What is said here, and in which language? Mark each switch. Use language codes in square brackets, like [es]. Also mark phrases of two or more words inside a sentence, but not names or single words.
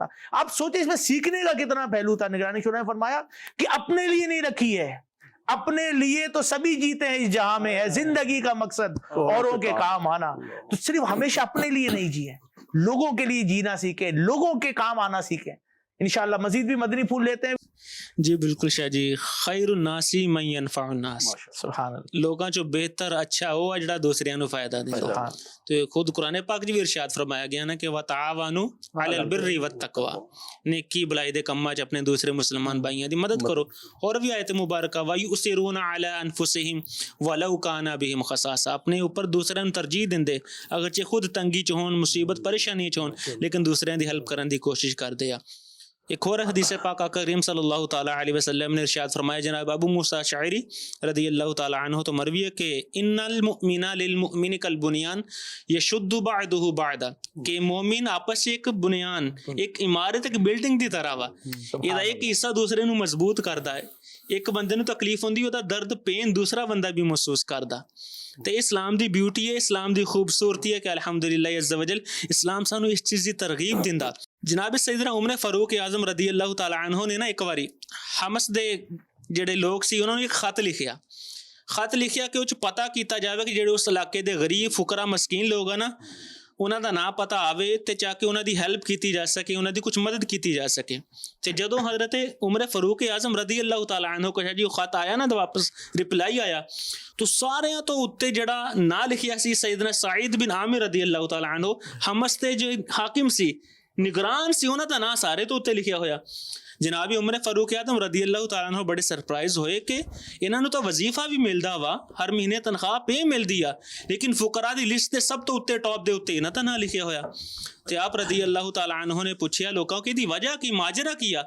[ur] آپ سوچیں اس میں سیکھنے کا کتنا پہلو تھا. نگران شورا نے فرمایا کہ اپنے لیے نہیں رکھی ہے اپنے لیے تو سبھی جیتے ہیں اس جہاں میں ہے زندگی کا مقصد اوروں کے کام آنا. تو صرف ہمیشہ اپنے لیے نہیں جیے لوگوں کے لیے جینا سیکھیں لوگوں کے کام آنا سیکھیں. انشاءاللہ مزید بھی مدنی پھول لیتے ہیں. جی بالکل شاہ جی. [ar] خیر الناس من ينفع الناس. سبحان اللہ. [pa] لوگاں چو بہتر اچھا ہوا جڑا دوسریاں نو فائدہ دیندا. تو خود قرآن پاک جی بھی ارشاد فرمایا گیا نا کہ [ar] وتعاونوا علی البر والتقوی. [pa] نیکی بلائی دے کماں چ اپنے دوسرے مسلمان بھائیاں دی مدد کرو. [ur] اور بھی آیت مبارکہ [ar] ویؤثرون علی انفسہم ولو کان بہم خصاصہ. [pa] اپنے اوپر دوسرے نو ترجیح دیندے اگرچہ خود تنگی چ ہون مصیبت پریشانی چ ہون لیکن دوسرے دی ہیلپ کرن دی کوشش کر دیا. ایک اور حدیث پاک آقا کریم [ar] صلی اللہ تعالیٰ علیہ وسلم [pa] نے ارشاد فرمایا جناب ابو موسیٰ شاعری [ar] رضی اللہ تعالیٰ عنہ [pa] تو مروی ہے کہ [ar] ان المؤمن للمؤمن کالبنیان یشد بعضہ بعضا. [pa] کہ مومن آپس ایک بنیان ایک عمارت ایک بلڈنگ دی طرح وا. یہ ایک حصہ دوسرے نو مضبوط کردا ہے. ایک بندے نو تکلیف ہوندی ہوتا درد پین دوسرا بندہ بھی محسوس کردا. تو اسلام دی بیوٹی ہے اسلام دی خوبصورتی ہے کہ الحمدللہ [ar] عز و جل [pa] اسلام سانو اس چیز دی ترغیب دیندا. جناب سیدنا عمر فاروق اعظم [ar] رضی اللہ تعالی عنہ [pa] نے نا ایک واری حمص دے جڑے لوگ سی انہوں نے ایک خط لکھیا کہ وہ پتہ کیتا جاوے کہ جڑے اس علاقے دے غریب فقراء مسکین لوگ ہیں نا انہاں دا نام پتہ آوے تے چاہ کے انہاں دی ہیلپ کیتی جا سکے انہاں دی کچھ مدد کیتی جا سکے. تے جدوں حضرت عمر فاروق اعظم [ar] رضی اللہ تعالی عنہ [pa] کو جو خط آیا نا تو واپس رپلائی آیا تو سارے تو اتنے جڑا نہ لکھیا سی سیدنا سعید بن عامر [ar] رضی اللہ تعالی عنہ [pa] حمص تے جو حاکم سی نگران سی انہاں دا نا سارے تو اتنے لکھیا ہویا. ਜਨਾਬ ਉਮਰ ਫਾਰੂਕ ਆਜ਼ਮ [ar] رضی اللہ تعالی عنہ [pa] ਬੜੇ ਸਰਪ੍ਰਾਈਜ਼ ਹੋਏ ਕਿ ਇਹਨਾਂ ਨੂੰ ਤਾਂ ਵਜ਼ੀਫਾ ਵੀ ਮਿਲਦਾ ਵਾ, ਹਰ ਮਹੀਨੇ ਤਨਖਾਹ ਪੇ ਮਿਲਦੀ ਆ, ਲੇਕਿਨ ਫੁਕਰਾ ਦੀ ਲਿਸਟ ਦੇ ਸਭ ਤੋਂ ਉੱਤੇ ਟੌਪ ਦੇ ਉੱਤੇ ਇਹਨਾਂ ਦਾ ਨਾਂ ਲਿਖਿਆ ਹੋਇਆ। ਤੇ ਆਪ [ar] رضی اللہ تعالی عنہ [pa] ਨੇ ਪੁੱਛਿਆ ਲੋਕਾਂ ਕਿ ਇਹਦੀ ਵਜ੍ਹਾ ਕੀ, ਮਾਜਰਾ ਕੀ ਆ?